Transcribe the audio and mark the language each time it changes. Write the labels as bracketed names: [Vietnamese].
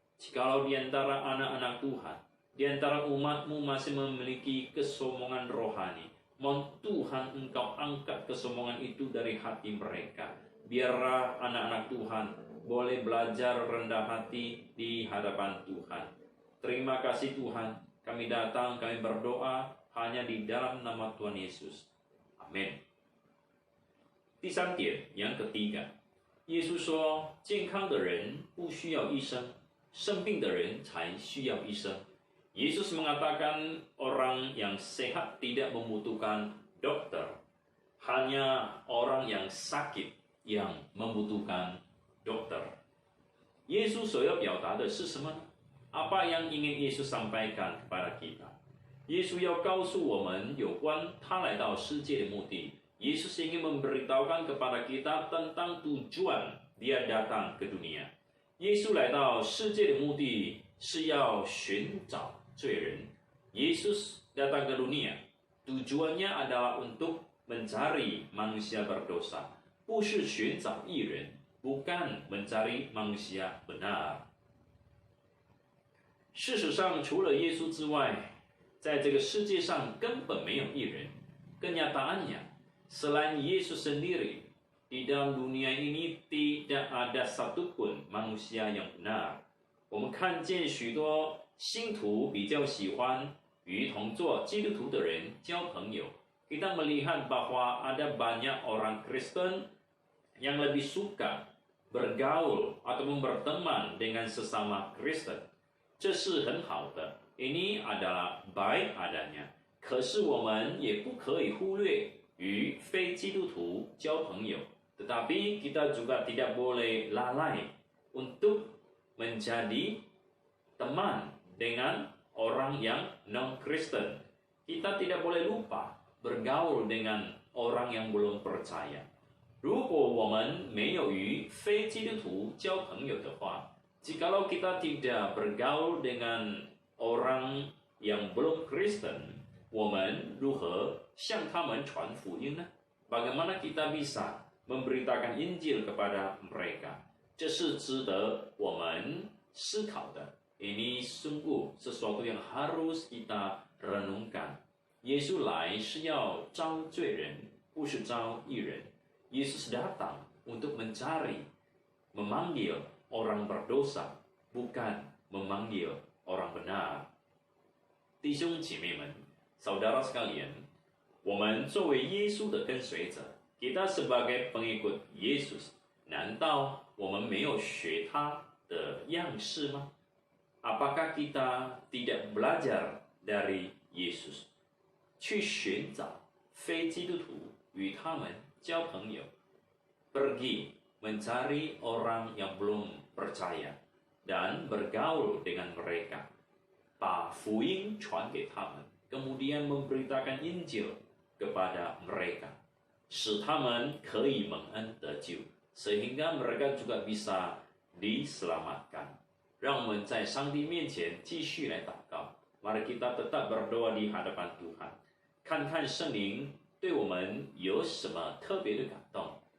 [Indonesian] Jikalau di antara anak-anak Tuhan, di antara umat-Mu masih memiliki kesombongan rohani, mohon Tuhan Engkau angkat kesombongan itu dari hati mereka. Biarlah anak-anak Tuhan boleh belajar rendah hati di hadapan Tuhan. Terima kasih Tuhan, kami datang, kami berdoa hanya di dalam nama Tuhan Yesus. Amin. [Chinese] 第三点， [Indonesian] yang ketiga， [Chinese] 耶稣说，健康的人不需要医生，生病的人才需要医生。 [Indonesian] Yesus mengatakan orang yang sehat tidak membutuhkan dokter, hanya orang yang sakit yang membutuhkan dokter. [Chinese] 耶稣所要表达的是什么呢？ [Indonesian] Apa yang ingin Yesus sampaikan kepada kita? [Chinese] 耶稣要告诉我们有关他来到世界的目的。 [Indonesian] Yesus ingin memberitahukan kepada kita tentang tujuan dia datang ke dunia. [Chinese] 耶稣来到世界的目的是要寻找罪人。 [Indonesian] Yesus datang ke dunia, tujuannya adalah untuk mencari manusia berdosa, [Chinese] 不是寻找义人， [Indonesian] bukan mencari manusia benar. [Chinese] 事实上，除了耶稣之外，在这个世界上根本没有义人。 [Indonesian] Kenyataannya, selain Yesus sendiri, di dalam dunia ini tidak ada satupun manusia yang benar. [Chinese] 我们看见许多信徒比较喜欢与同做基督徒的人交朋友。 [Indonesian] Kita melihat bahwa ada banyak orang Kristen yang lebih suka bergaul ataupun berteman dengan sesama Kristen. [Chinese] 这是很好的， [Indonesian] ini adalah baik adanya. [Chinese] 可是我们也不可以忽略与非基督徒交朋友。 [Indonesian] Tetapi kita juga tidak boleh lalai untuk menjadi teman dengan orang yang non-Kristen. Kita tidak boleh lupa bergaul dengan orang yang belum percaya. [Chinese] 如果我们没有与非基督徒交朋友的话， [Indonesian] jikalau kita tidak bergaul dengan orang yang belum Kristen, [Chinese] 我们如何向他们传福音呢？ [Indonesian] Bagaimana kita bisa memberitakan Injil kepada mereka？ [Chinese] 这是值得我们思考的。 [Indonesian] Ini sungguh sesuatu yang harus kita renungkan. [Chinese] 耶稣来是要招罪人，不是招义人。 [Indonesian] Yesus datang untuk mencari, memanggil orang berdosa, bukan memanggil orang benar. [Chinese] 弟兄姐妹们， [Indonesian] saudara sekalian， [Chinese] 我们作为耶稣的跟随者， [Indonesian] kita sebagai pengikut Yesus， [Chinese] 难道我们没有学他的样式吗？ [Indonesian] Apakah kita tidak belajar dari Yesus， [Chinese] 去寻找非基督徒与他们交朋友， [Indonesian] pergi mencari orang yang belum percaya dan bergaul dengan mereka， [Chinese] 把福音传给他们， [Indonesian] kemudian memberitakan Injil kepada mereka， [Chinese] 使他们可以蒙恩得救， [Indonesian] sehingga mereka juga bisa diselamatkan。 [Chinese] 让我们在上帝面前继续来祷告。 [Indonesian] Mari kita tetap berdoa di hadapan Tuhan， [Chinese] 看看圣灵对我们有什么特别的感动。